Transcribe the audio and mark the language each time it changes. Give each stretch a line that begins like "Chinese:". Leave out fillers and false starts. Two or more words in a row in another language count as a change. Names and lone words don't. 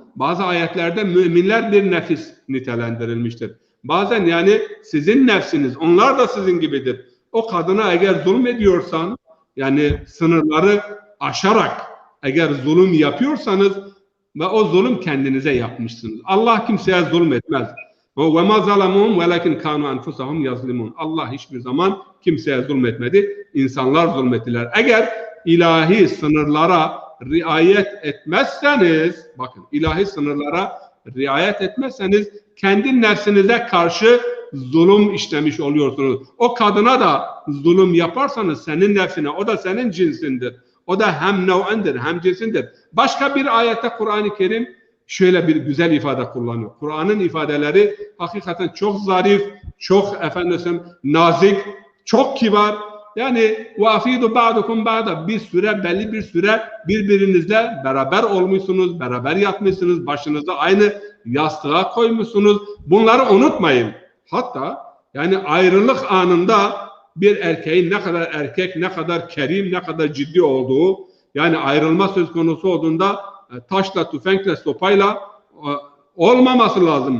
Turkish: Bazı ayetlerde müminler bir nefis nitelendirilmiştir. Bazen yani sizin nefsiniz, onlar da sizin gibidir. O kadına eğer zulmediyorsan, yani sınırları aşarak eğer zulüm yapıyorsanız ve o zulüm kendinize yapmışsınız. Allah kimseye zulmetmez.
Arabic: وَمَا ظَلَمُهُمْ وَلَكِنْ كَانُوا أَنْفُسَهُمْ يَظْلِمُونَ.
Turkish: Allah hiçbir zaman kimseye zulmetmedi. İnsanlar zulmettiler. Eğer ilahi sınırlara riayet etmezseniz, bakın ilahi sınırlara riayet etmezseniz kendi nefsinize karşı zulüm işlemiş oluyorsunuz. O kadına da zulüm yaparsanız senin nefsine, o da senin cinsindir. O da hem nev'endir, hem cinsindir. Başka bir ayette Kur'an-ı Kerim şöyle bir güzel ifade kullanıyor. Kur'an'ın ifadeleri hakikaten çok zarif, çok nazik, çok kibar. Yani
Arabic: وَاَفِيدُ بَعْدُكُمْ بَعْدَ
Turkish: bir süre, belli bir süre birbirinizle beraber olmuşsunuz, beraber yatmışsınız, başınızda aynı yastığa koymuşsunuz. Bunları unutmayın. Hatta yani ayrılık anında bir erkeğin ne kadar erkek, ne kadar kerim, ne kadar ciddi olduğu, yani ayrılma söz konusu olduğunda taşla, tüfekle, sopayla olmaması lazım.